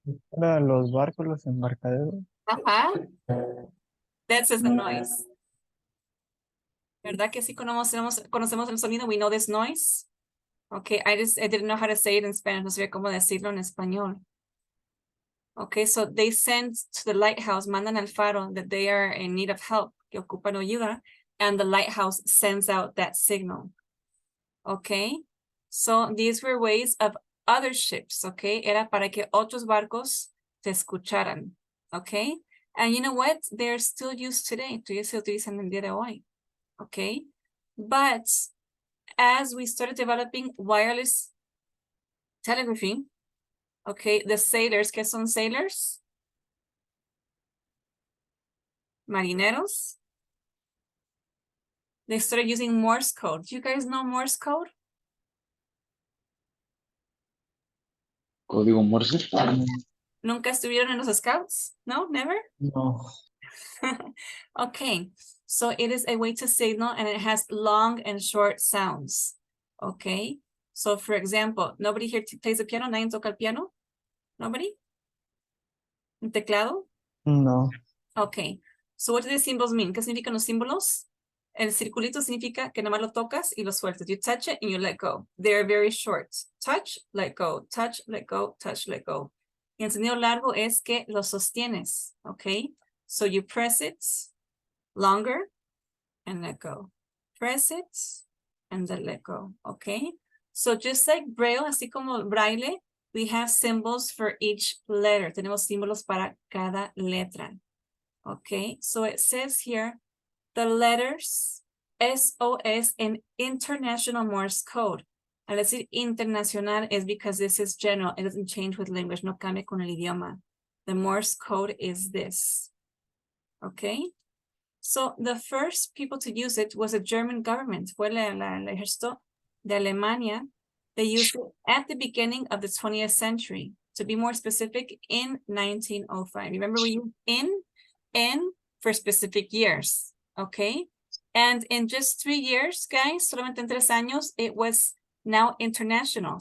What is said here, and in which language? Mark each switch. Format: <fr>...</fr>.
<es>Para los barcos, los embarcaderos.</es> <en>Ajá. That's the noise.</en> <es>¿Verdad que sí conocemos el sonido?</es> <en>We know this noise. Okay, I didn't know how to say it in Spanish.</en> <es>No sabía cómo decirlo en español.</es> <en>Okay, so they send to the lighthouse,</en> <es>mandan al faro</es> <en>that they are in need of help,</en> <es>que ocupan ayuda,</es> <en>and the lighthouse sends out that signal. Okay, so these were ways of other ships, okay?</en> <es>Era para que otros barcos te escucharan, okay?</es> <en>And you know what? They're still used today.</en> <es>Todavía se utilizan el día de hoy, okay?</es> <en>But as we started developing wireless telegraphy, okay, the sailors,</en> <es>¿qué son sailors? Marineros.</es> <en>They started using Morse code. Do you guys know Morse code?</en> <es>Código Morse. ¿Nunca estuvieron en los scouts?</es> <en>No, never? No. Okay, so it is a way to signal and it has long and short sounds. Okay, so for example, nobody here plays the piano?</en> <es>¿Nadie toca el piano?</es> <en>Nobody?</en> <es>¿Un teclado?</es> <en>No. Okay, so what do the symbols mean?</en> <es>¿Qué significan los símbolos? El circulito significa que nada más lo tocas y lo sueltas.</es> <en>You touch it and you let go. They're very short. Touch, let go, touch, let go, touch, let go.</en> <es>Y el sonido largo es que lo sostienes, okay?</es> <en>So you press it longer and let go. Press it and then let go, okay? So just like Braille,</en> <es>así como Braille,</es> <en>we have symbols for each letter.</en> <es>Tenemos símbolos para cada letra, okay?</es> <en>So it says here, the letters SOS in International Morse Code.</en> <es>Al decir internacional</es> <en>is because this is general. It doesn't change with language.</en> <es>No cambia con el idioma.</es> <en>The Morse code is this. Okay. So the first people to use it was the German government.</en> <es>Fue el ejército de Alemania.</es> <en>They used it at the beginning of the 20th century. To be more specific, in 1905. Remember, we use in for specific years. Okay. And in just 3 years, guys,</en> <es>solamente en 3 años,</es> <en>it was now international.</en>